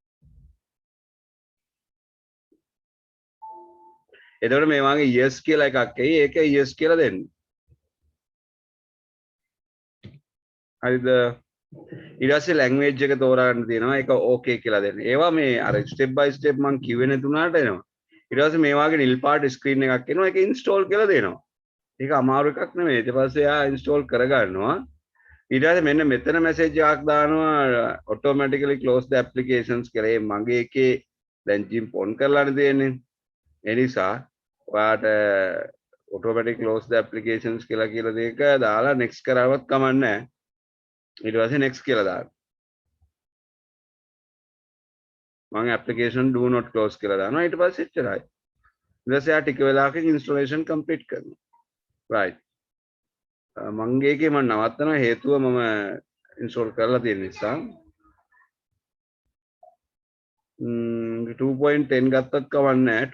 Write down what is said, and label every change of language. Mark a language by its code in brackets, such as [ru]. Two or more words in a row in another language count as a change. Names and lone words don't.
[si] එතකොට මේ වගේ yes කියලා එකක් එයි. ඒක yes කියලා දෙන්න. හරිද? ඊට පස්සේ language එක තෝරාගන්න තියෙනවා. ඒක okay කියලා දෙන්න. ඒවා මේ අර [en] step by step [si] මම කිව්වේ නැතුණාට එනවා. ඊට පස්සේ මේ වගේ නිල් පාට screen එකක් එනවා. ඒක install කියලා දෙනවා. ඒක අමාරු එකක් නෙමෙයි. ඊට පස්සේ ආ install කරගන්නවා. ඊට පස්සේ මෙන්න මෙතන message එකක් දානවා [en] automatically close the applications [si] කියලා. ඒ මගේ එකේ දැන් GIMP on කරලානේ තියෙන්නේ. ඒ නිසා ඔයාට [en] automatic close the applications [si] කියලා දෙක දාලා next කරවවත් කමක් නැහැ. ඊට පස්සේ next කියලා දාන්න. මම [en] application do not close [si] කියලා දානවා. ඊට පස්සේ එච්චරයි. ඊට පස්සේ ආ ටික වෙලාවකින් [en] installation complete [si] කරනවා. right. මගේ එකේ මම නවත්තනවා හේතුව මම install කරලා තියෙන නිසා. 2.10 ගත්තත් කවන්නේ නැහැ.